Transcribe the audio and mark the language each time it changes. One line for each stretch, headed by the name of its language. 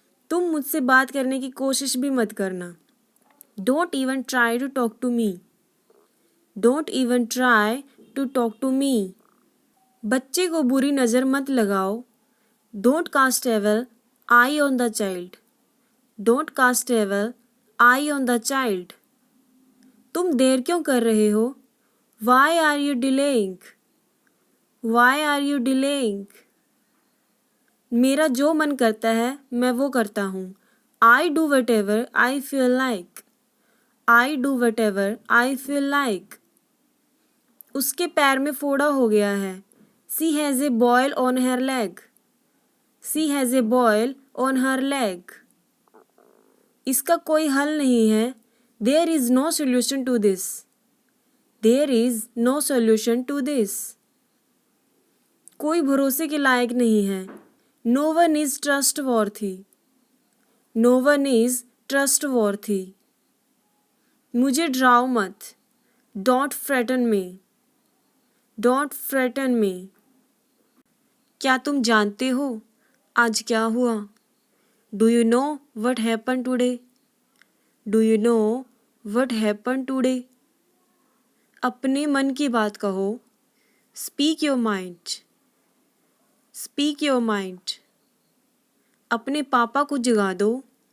Hindi: तुम मुझसे बात करने की कोशिश भी मत करना.
English: Don't even try to talk to me. Don't even try to talk to me.
Hindi: बच्चे को बुरी नज़र मत लगाओ.
English: Don't cast evil eye on the child. Don't cast evil eye on the child.
Hindi: तुम देर क्यों कर रहे हो?
English: Why are you delaying? Why are you delaying?
Hindi: मेरा जो मन करता है मैं वो करता हूँ.
English: I do whatever I feel like. I do whatever I feel like.
Hindi: उसके पैर में फोड़ा हो गया है.
English: She has a boil on her leg. She has a boil on her leg.
Hindi: इसका कोई हल नहीं है.
English: There is no solution to this. There is no solution to this.
Hindi: कोई भरोसे के लायक नहीं है.
English: No one is trustworthy. No one is trustworthy.
Hindi: मुझे डराओ मत.
English: Don't frighten me. Don't frighten me.
Hindi: क्या तुम जानते हो आज क्या हुआ?
English: Do you know what happened today? Do you know what happened today?
Hindi: अपने मन की बात कहो.
English: Speak your mind. Speak your mind.
Hindi: अपने पापा को जगा दो.